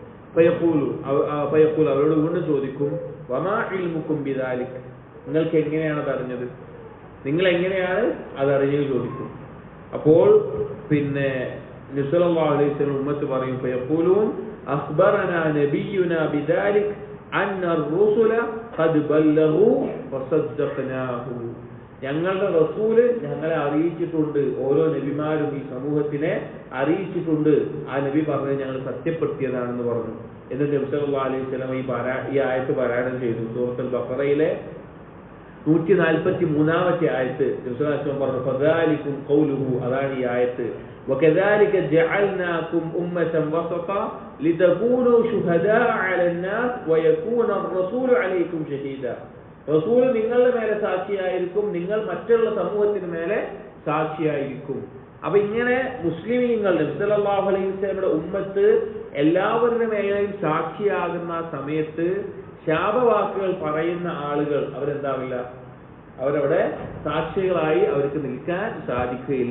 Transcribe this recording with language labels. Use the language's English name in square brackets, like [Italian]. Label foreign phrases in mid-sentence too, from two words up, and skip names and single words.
[Malayalam] ഫയഖൂൽ, അവരോട് വീണ്ടും ചോദിക്കും, [Arabic] وما علمكم بذلك, [Malayalam] നിങ്ങൾക്ക് എങ്ങനെയാണ് അതറിഞ്ഞത്, നിങ്ങൾ എങ്ങനെയാണ് അതറിഞ്ഞത് ചോദിക്കും. അപ്പോൾ പിന്നെ നബി [Arabic] صلى الله عليه وسلم [Malayalam] ഉമ്മത്ത് പറയും, [Arabic] فيقولون أخبرنا نبينا بذلك أن الرسل قد بلغوا وصدقناه, [Malayalam] ഞങ്ങളുടെ റസൂല് ഞങ്ങളെ അറിയിച്ചിട്ടുണ്ട്, ഓരോ നബിമാരും ഈ സമൂഹത്തിനെ അറിയിച്ചിട്ടുണ്ട്, ആ നബി പറഞ്ഞത് ഞങ്ങൾ സത്യപ്പെടുത്തിയതാണെന്ന് പറഞ്ഞു. എന്നിട്ട് നബി [Arabic] صلى الله عليه وسلم [Malayalam] ഈ ആയത്ത് പാരായണം ചെയ്തു. സൂറത്തുൽ ബഖറയിലെ 143-ാമത്തെ ആയത്ത് നബി [Arabic] صلى الله عليه وسلم [Malayalam] പറഞ്ഞു, [Arabic] فذلكم قوله, [Malayalam] അതാണ് ഈ ആയത്ത്. [Arabic] وكذلك جعلناكم أمة وسطا لتكونوا شهداء على الناس ويكون الرسول عليكم شهيدا. [Malayalam] റസൂൽ നിങ്ങളുടെ മേലെ സാക്ഷിയായിരിക്കും, നിങ്ങൾ മറ്റുള്ള സമൂഹത്തിന് മേലെ സാക്ഷിയായിരിക്കും. അപ്പൊ ഇങ്ങനെ മുസ്ലിമീങ്ങൾ നബി [Arabic] صلى الله عليه وسلم [Malayalam] ഉമ്മത്ത് എല്ലാവരുടെ മേലെയും സാക്ഷിയാകുന്ന സമയത്ത് ശാപവാക്കുകൾ പറയുന്ന ആളുകൾ അവരെന്താവില്ല, അവരവിടെ സാക്ഷികളായി അവർക്ക് നിൽക്കാൻ സാധിക്കുകയില്ല.